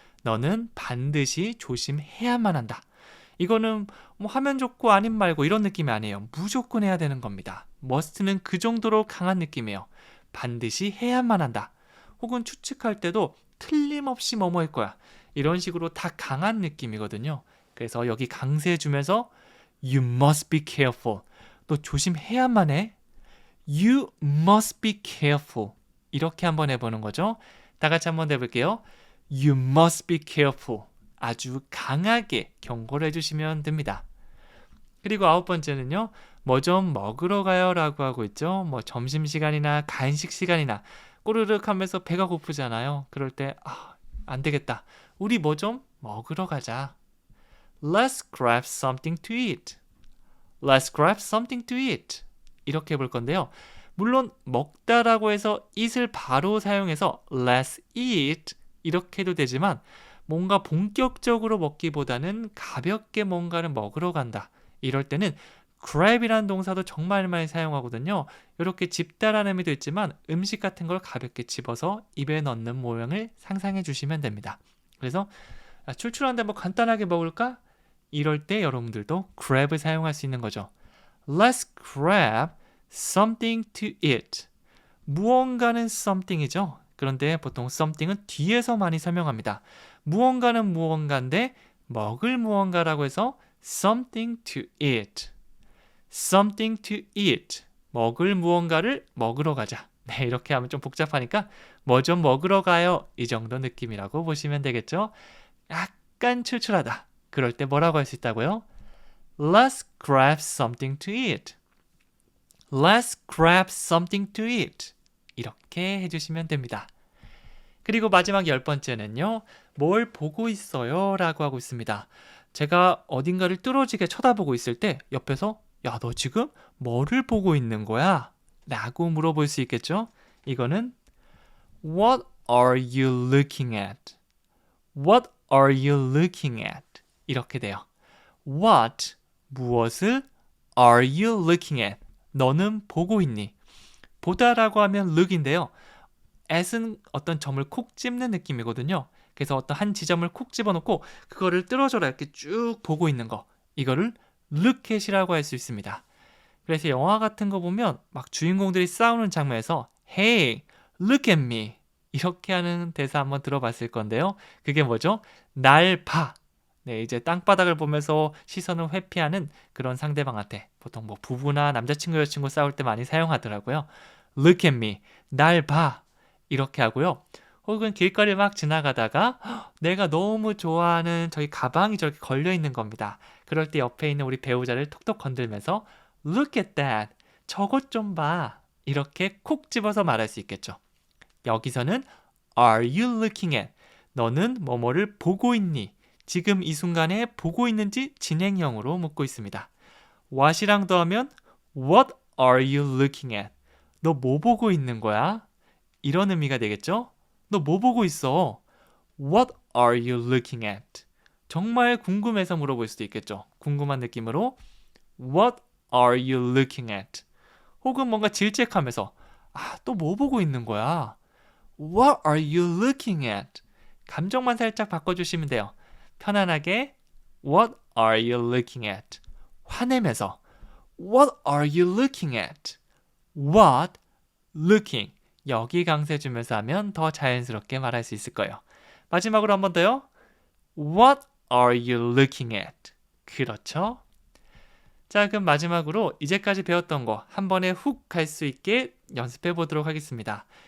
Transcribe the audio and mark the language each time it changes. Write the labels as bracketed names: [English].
[Korean] 너는 반드시 조심해야만 한다. 이거는 하면 좋고 아님 말고 이런 느낌이 아니에요. 무조건 해야 되는 겁니다. must는 그 정도로 강한 느낌이에요. 반드시 해야만 한다. 혹은 추측할 때도 틀림없이 뭐뭐일 거야. 이런 식으로 다 강한 느낌이거든요. 그래서 여기 강세해주면서 [English] You must be careful. [Korean] 너 조심해야만 해. [English] You must be careful. [Korean] 이렇게 한번 해보는 거죠. 다 같이 한번 해볼게요. [English] You must be careful. [Korean] 아주 강하게 경고를 해주시면 됩니다. 그리고 9번째는요. 뭐 좀 먹으러 가요 라고 하고 있죠. 점심시간이나 간식 시간이나 꼬르륵 하면서 배가 고프잖아요. 그럴 때 안 되겠다. 우리 뭐 좀 먹으러 가자. [English] Let's grab something to eat. Let's grab something to eat. [Korean] 이렇게 해볼 건데요. 물론 먹다라고 해서 eat을 바로 사용해서 [English] let's eat [Korean] 이렇게 해도 되지만 뭔가 본격적으로 먹기보다는 가볍게 뭔가를 먹으러 간다. 이럴 때는 grab이라는 동사도 정말 많이 사용하거든요. 이렇게 집다라는 의미도 있지만 음식 같은 걸 가볍게 집어서 입에 넣는 모양을 상상해 주시면 됩니다. 그래서 출출한데 뭐 간단하게 먹을까? 이럴 때 여러분들도 grab을 사용할 수 있는 거죠. [English] Let's grab something to eat. [Korean] 무언가는 something이죠. 그런데 보통 something은 뒤에서 많이 설명합니다. 무언가는 무언가인데 먹을 무언가라고 해서 [English] something to eat. something to eat. [Korean] 먹을 무언가를 먹으러 가자. 네, 이렇게 하면 좀 복잡하니까 뭐 좀 먹으러 가요. 이 정도 느낌이라고 보시면 되겠죠. 약간 출출하다. 그럴 때 뭐라고 할 수 있다고요? Let's grab something to eat. Let's grab something to eat. 이렇게 해주시면 됩니다. 그리고 마지막 10번째는요. 뭘 보고 있어요? 라고 하고 있습니다. 제가 어딘가를 뚫어지게 쳐다보고 있을 때 옆에서 야, 너 지금 뭐를 보고 있는 거야? 라고 물어볼 수 있겠죠? 이거는 [English] What are you looking at? What are you looking at? [Korean] 이렇게 돼요. [English] What, 무엇을 are you looking at? [Korean] 너는 보고 있니? 보다라고 하면 look인데요. at은 어떤 점을 콕 집는 느낌이거든요. 그래서 어떤 한 지점을 콕 집어놓고 그거를 뚫어져라 이렇게 쭉 보고 있는 거. 이거를 look at이라고 할 수 있습니다. 그래서 영화 같은 거 보면 막 주인공들이 싸우는 장면에서 [English] Hey, look at me. [Korean] 이렇게 하는 대사 한번 들어봤을 건데요. 그게 뭐죠? 날 봐. 네, 이제 땅바닥을 보면서 시선을 회피하는 그런 상대방한테 보통 뭐 부부나 남자친구, 여자친구 싸울 때 많이 사용하더라고요. [English] Look at me. [Korean] 날 봐. 이렇게 하고요. 혹은 길거리 막 지나가다가 내가 너무 좋아하는 저희 가방이 저렇게 걸려있는 겁니다. 그럴 때 옆에 있는 우리 배우자를 톡톡 건들면서 [English] Look at that. [Korean] 저것 좀 봐. 이렇게 콕 집어서 말할 수 있겠죠. 여기서는 [English] Are you looking at? [Korean] 너는 뭐뭐를 보고 있니? 지금 이 순간에 보고 있는지 진행형으로 묻고 있습니다. what이랑 더하면 [English] What are you looking at? [Korean] 너 뭐 보고 있는 거야? 이런 의미가 되겠죠? 너 뭐 보고 있어? [English] What are you looking at? [Korean] 정말 궁금해서 물어볼 수도 있겠죠. 궁금한 느낌으로 [English] What are you looking at? [Korean] 혹은 뭔가 질책하면서 또 뭐 보고 있는 거야? [English] What are you looking at? [Korean] 감정만 살짝 바꿔주시면 돼요. 편안하게 [English] What are you looking at? [Korean] 화내면서 [English] What are you looking at? What? Looking. [Korean] 여기 강세 주면서 하면 더 자연스럽게 말할 수 있을 거예요. 마지막으로 한 번 더요. [English] What are you looking at? [Korean] 그렇죠? 자, 그럼 마지막으로 이제까지 배웠던 거 한 번에 훅 갈 수 있게 연습해 보도록 하겠습니다.